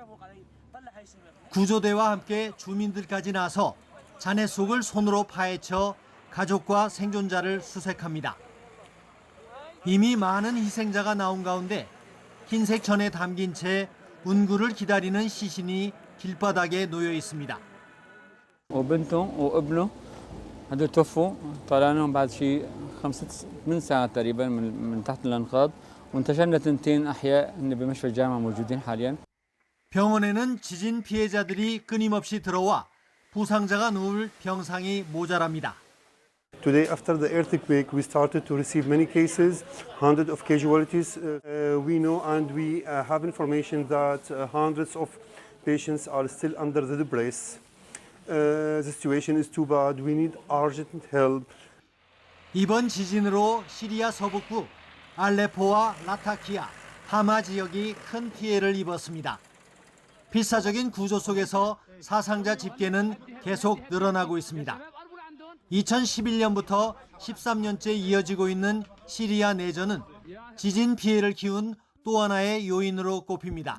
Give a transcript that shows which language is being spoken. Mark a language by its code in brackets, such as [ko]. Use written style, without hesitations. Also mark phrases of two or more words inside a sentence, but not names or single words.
[ko] 구조대와 함께 주민들까지 나서 잔해 속을 손으로 파헤쳐 가족과 생존자를 수색합니다. 이미 많은 희생자가 나온 가운데 흰색 천에 담긴 채 운구를 기다리는 시신이 길바닥에 놓여 있습니다. [ar] وبنته وابنه هذول توفوا طلعناهم بعد شيء 8 ساعات تقريبا من تحت الانقاض وانتشلنا تنتين احياء هن بمشفى الجامعه موجودين حاليا. [ko] 병원에는 지진 피해자들이 끊임없이 들어와 부상자가 누울 병상이 모자랍니다. [en] Today, after the earthquake, we started to receive many cases, hundreds of casualties. We know and we have information that hundreds of patients are still under the debris. The situation is too bad. We need urgent help. [ko] 이번 지진으로 시리아 서북부 알레포와 라타키아, 하마 지역이 큰 피해를 입었습니다. 필사적인 구조 속에서 사상자 집계는 계속 늘어나고 있습니다. 2011년부터 13년째 이어지고 있는 시리아 내전은 지진 피해를 키운 또 하나의 요인으로 꼽힙니다.